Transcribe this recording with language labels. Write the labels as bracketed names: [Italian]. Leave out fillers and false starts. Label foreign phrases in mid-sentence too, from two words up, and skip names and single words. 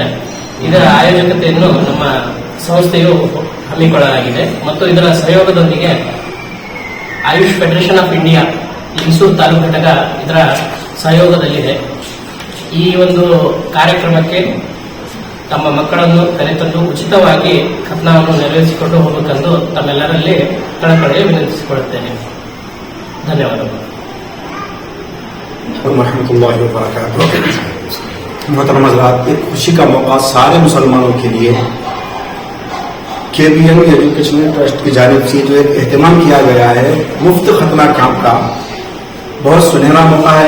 [Kannada] ಇದರ ಆಯೋಜಕತೆಯನ್ನು ನಮ್ಮ ಸಂಸ್ಥೆಯು ಹಮ್ಮಿಕೊಳ್ಳಲಾಗಿದೆ ಮತ್ತು ಇದರ ಸಹಯೋಗದೊಂದಿಗೆ ಆಯುಷ್ ಫೆಡರೇಷನ್ ಆಫ್ ಇಂಡಿಯಾ ಲಿಂಗಸೂರು ತಾಲೂಕು ಘಟಕ ಇದರ ಸಹಯೋಗದಲ್ಲಿದೆ. ಈ ಒಂದು ಕಾರ್ಯಕ್ರಮಕ್ಕೆ ತಮ್ಮ ಮಕ್ಕಳನ್ನು ಕರೆತಂದು ಉಚಿತವಾಗಿ ಖತ್ನಾವನ್ನು ನೆರವೇರಿಸಿಕೊಂಡು ಹೋಗಬೇಕೆಂದು ತಮ್ಮೆಲ್ಲರಲ್ಲಿ ಕಳಕಳಿ ವಿನಂತಿಸಿಕೊಳ್ಳುತ್ತೇನೆ. ಧನ್ಯವಾದಗಳು. [Hindi] मोहतरम हज़रात, एक खुशी का मौका सारे मुसलमानों के लिए केबीएन एजुकेशनल ट्रस्ट की जानिब से जो एक एहतमाम किया गया है मुफ्त खतना कैंप का, बहुत सुनहरा मौका है.